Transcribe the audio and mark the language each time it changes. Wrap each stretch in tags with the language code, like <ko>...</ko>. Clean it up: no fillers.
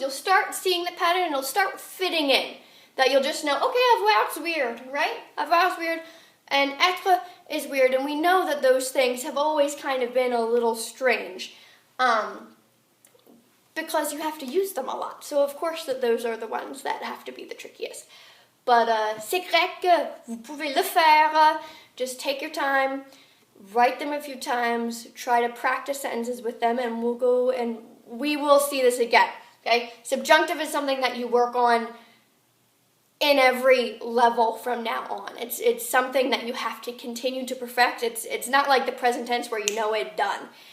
<en>You'll start seeing the pattern and it'll start fitting in. That you'll just know, okay, avoir's weird, right? Avoir's weird and être is weird. And we know that those things have always kind of been a little strange. Because you have to use them a lot. So of course that those are the ones that have to be the trickiest. But</en> <fr>c'est grec, vous pouvez le faire.</fr> <en>Just take your time. Write them a few times, try to practice sentences with them, and we'll go and we will see this again, okay? Subjunctive is something that you work on in every level from now on. It's something that you have to continue to perfect. It's not like the present tense where you know it done.</en>